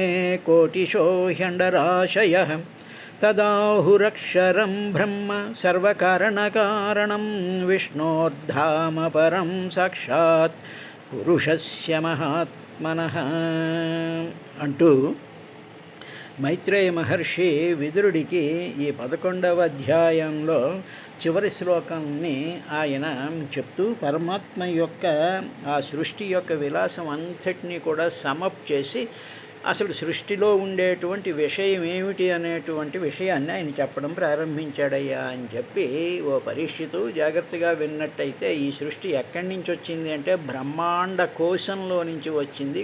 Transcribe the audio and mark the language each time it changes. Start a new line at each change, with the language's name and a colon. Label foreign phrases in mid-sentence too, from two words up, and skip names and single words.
Sanskrit: कोटिशो ह्यण्डराशयः तदाहुरक्षरं ब्रह्म सर्वकारणकारणं विष्णोर्धाम परं साक्षात् पुरुषस्य महात्मनः
Telugu: అంటూ మైత్రేయ మహర్షి విదురుడికి ఈ 11వ అధ్యాయంలో చివరి శ్లోకాన్ని ఆయన చెప్తూ పరమాత్మ యొక్క ఆ సృష్టి యొక్క విలాసం అంతటినీ కూడా సమప్ చేసి అసలు సృష్టిలో ఉండేటువంటి విషయం ఏమిటి అనేటువంటి విషయాన్ని ఆయన చెప్పడం ప్రారంభించాడయ్యా అని చెప్పి ఓ పరీక్షితు జాగ్రత్తగా విన్నట్టయితే ఈ సృష్టి ఎక్కడి నుంచి వచ్చింది అంటే బ్రహ్మాండ కోశంలో నుంచి వచ్చింది.